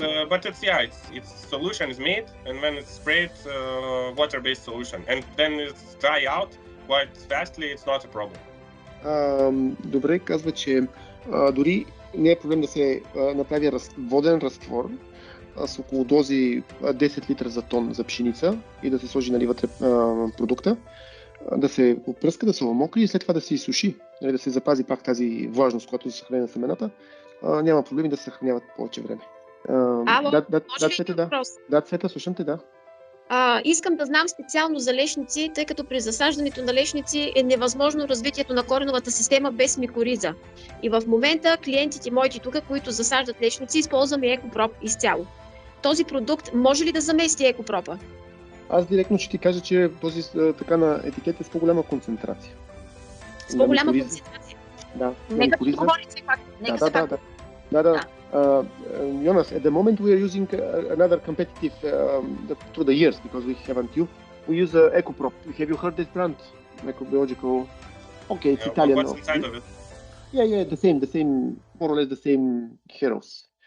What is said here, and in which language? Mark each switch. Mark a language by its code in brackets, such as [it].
[en] But its solution is made, and when it's sprayed, water-based solution, and then it's dry out quite fastly, it's not a problem. [bg] Добре, казва, че дори не е проблем да се направи воден разтвор с около дози 10 литра за тон за пшеница и да се сложи, нали, вътре продукта, да се опръска, да се омокри и след това да се изсуши, нали, да се запази пак тази влажност, която се съхранява на семената. Няма проблеми да се съхраняват повече време. Да, Цвета, слушам те, да. Искам да знам специално за лешници, тъй като при засаждането на лешници е невъзможно развитието на кореновата система без микориза. И в момента клиентите моите тук, които засаждат лешници, използваме екопроп изцяло. Този продукт може ли да замести екопропа? Аз директно ще ти кажа, че този така на етикет е с по-голяма концентрация. С по-голяма концентрация? Да. Нека ти говори все пак. Да. [en] Jonas, at the moment we are using another competitive through the years, because we haven't you. We use EcoProp. Have you heard this brand? Microbiological. Okay, it's Italian. What's inside of it? Yeah, the same, more or less the same heroes.